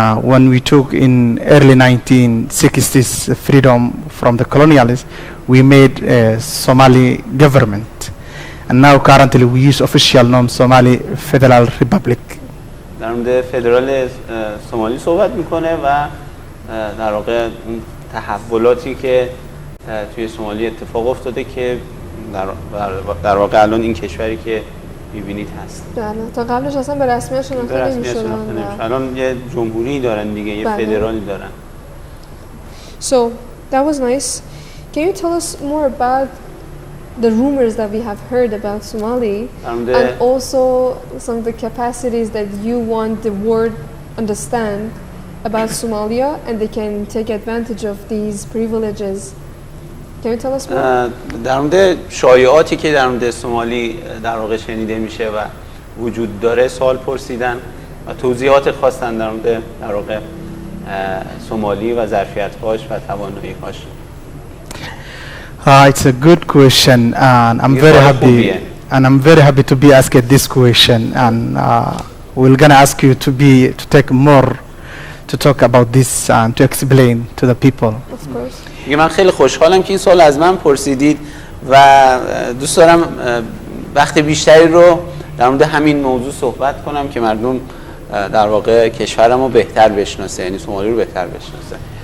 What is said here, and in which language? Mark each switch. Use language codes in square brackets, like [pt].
[en] When we took in early 1960s freedom from the colonialists, we made a Somali government, and now currently we use official name Somali Federal Republic. [fa] در مورد فدرال سومالی صحبت میکنه و در واقع تحولاتی که توی سومالی اتفاق افتاده که در واقع الان این کشوری که می‌بینید هست. تا قبلش اصلا به رسمیت شناخته نمی‌شدن. الان یه جمهوری دارن دیگه، یه فدرالی دارن. [en] So that was nice. Can you tell us more about the rumors that we have heard about Somali and also some of the capacities that you want the world understand about Somalia and they can take advantage of these privileges? Can you tell us more? [fa] در مورد شایعاتی که در مورد سومالی در واقع شنیده میشه و وجود داره سوال پرسیدن و توضیحات خواستن در مورد در واقع سومالی و ظرفیت‌هاش و توانایی‌هاش. [en] It's a good question and I'm very happy to be asked this question and we're gonna ask you to take more to talk about this and to explain to the people. Of course. [fa] من خیلی خوشحالم که این سوال از من پرسیدید و دوست دارم وقت بیشتری رو در مورد همین موضوع صحبت کنم که مردم در واقع کشورمو بهتر بشناسه، یعنی سومالی رو بهتر بشناسه.